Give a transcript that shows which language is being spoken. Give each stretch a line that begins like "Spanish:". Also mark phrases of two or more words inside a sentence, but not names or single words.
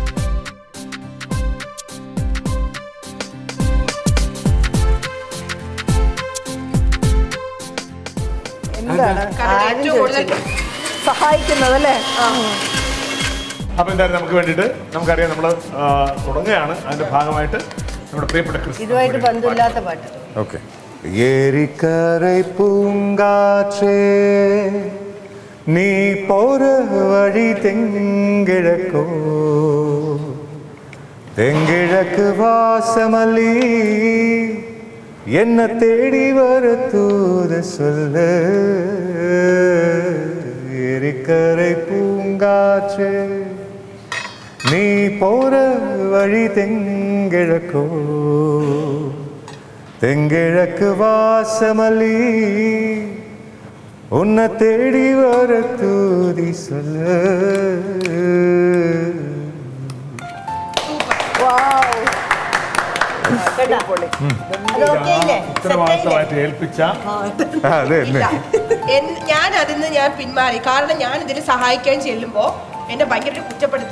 Malayalam: എന്താണ് കാരണം ഏറ്റവും കൂടുതൽ സഹായിക്കുന്നത് അല്ലേ? അപ്പൊ എന്തായാലും നമുക്ക് വേണ്ടിയിട്ട് നമുക്കറിയാം നമ്മൾ തുടങ്ങുകയാണ്. അതിന്റെ ഭാഗമായിട്ട് നമ്മുടെ പ്രിയപ്പെട്ട ക്രിസ്ത്യൻ ഇതുമായിട്ട് ബന്ധമില്ലാത്ത പാട്ട്. ഓക്കെ.
Tamil: ஏரிக்கரை பூங்காற்றே நீ போற வழி தெங்கிழக்கோ தெங்கிழக்கு வாசமல்லி என்ன தேடி வர தூது சொல்ல ஏரிக்கரை பூங்காற்றே நீ போற வழி தெங்கிழக்கோ தெங்கிழக்கு வாசமல்லி உன்னை தேடி வர தூதி சொல்ல.
Malayalam: ഉത്തരവാദിത്തമായിട്ട് ഏൽപ്പിച്ച ഞാൻ അതിന്ന് ഞാൻ പിന്മാറി. കാരണം ഞാൻ ഇതിൽ സഹായിക്കാൻ ചെല്ലുമ്പോ എന്നെ ഭയങ്കര കുറ്റപ്പെടുത്തുക.